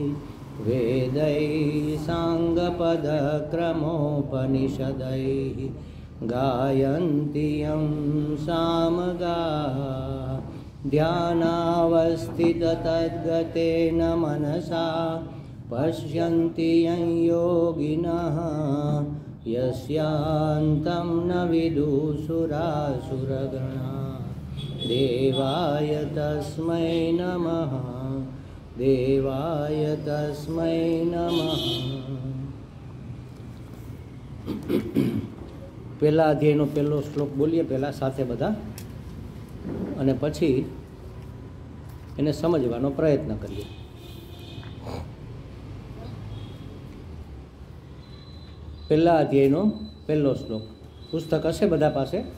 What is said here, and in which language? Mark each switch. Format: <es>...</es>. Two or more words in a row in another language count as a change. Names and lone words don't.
<sa>वेदैः साङ्गपदक्रमोपनिषदैः गायन्ति यं सामगाः ध्यानावस्थिततद्गतेन मनसा पश्यन्ति यं योगिनः यस्यान्तं न विदुषुरासुरगणा। देवाय तस्मै नमः देवाय तस्मै नमः।</sa> <gu>પહેલા અધ્યાયનો પહેલો શ્લોક બોલીએ પહેલાં સાથે બધા, અને પછી એને સમજવાનો પ્રયત્ન કરીએ. પહેલા અધ્યાયનો પહેલો શ્લોક પુસ્તક હશે બધા પાસે.</gu>